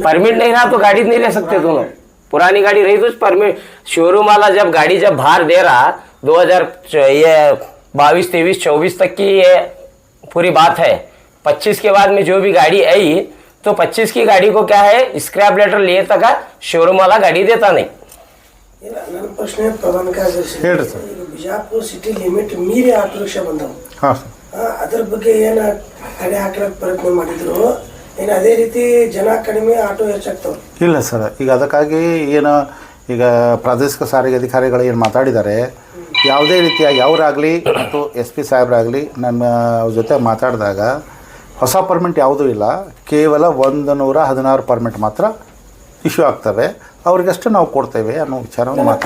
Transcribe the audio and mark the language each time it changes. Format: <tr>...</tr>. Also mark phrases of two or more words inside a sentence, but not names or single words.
<hi>परमिट नहीं रहा तो गाड़ी नहीं ले सकते दोनों। पुरानी गाड़ी रही तो परमिट, शोरूम वाला जब गाड़ी जब बाहर दे रहा 2022, 23, 24 तक की ये पूरी बात है। 25 के बाद में जो भी गाड़ी आई तो 25 की गाड़ी को क्या है, स्क्रैप लेटर लिए तक शोरूम वाला गाड़ी देता नहीं।</hi> <kn>ಇಲ್ಲ, ನನ್ನ ಪ್ರಶ್ನೆ ಪ್ರಧಾನ ಕಾರ್ಯದರ್ಶಿ, ಹೇಳ್ರಿ ಸರ್. ಈಗ ಬಿಜಾಪುರ ಸಿಟಿ ಲಿಮಿಟ್ ಮೀರಿ ಆಟೋ ರಿಕ್ಷಾ ಬಂದವು, ಹಾಂ ಸರ್. ಅದ್ರ ಬಗ್ಗೆ ಏನು ತಡೆ ಹಾಕಲಕ್ಕೆ ಪ್ರಯತ್ನ ಮಾಡಿದ್ರು ಏನು? ಅದೇ ರೀತಿ ಜನ ಕಡಿಮೆ, ಆಟೋ ಹೆಚ್ಚಾಗ್ತವ್ರು? ಇಲ್ಲ ಸರ್, ಈಗ ಅದಕ್ಕಾಗಿ ಏನು ಈಗ ಪ್ರಾದೇಶಿಕ ಸಾರಿಗೆ ಅಧಿಕಾರಿಗಳು ಏನು ಮಾತಾಡಿದ್ದಾರೆ, ಯಾವುದೇ ರೀತಿಯಾಗಿ ಅವರಾಗಲಿ ಮತ್ತು SP ಸಾಹೇಬರಾಗಲಿ ನನ್ನ ಜೊತೆ ಮಾತಾಡಿದಾಗ ಹೊಸ ಪರ್ಮಿಟ್ ಯಾವುದೂ ಇಲ್ಲ, ಕೇವಲ 116 ಪರ್ಮಿಟ್ ಮಾತ್ರ ಇಶ್ಯೂ ಆಗ್ತವೆ, ಅವ್ರಿಗಷ್ಟು ನಾವು ಕೊಡ್ತೇವೆ ಅನ್ನೋ ವಿಚಾರವನ್ನು ಮಾತಾಡಿ.</kn>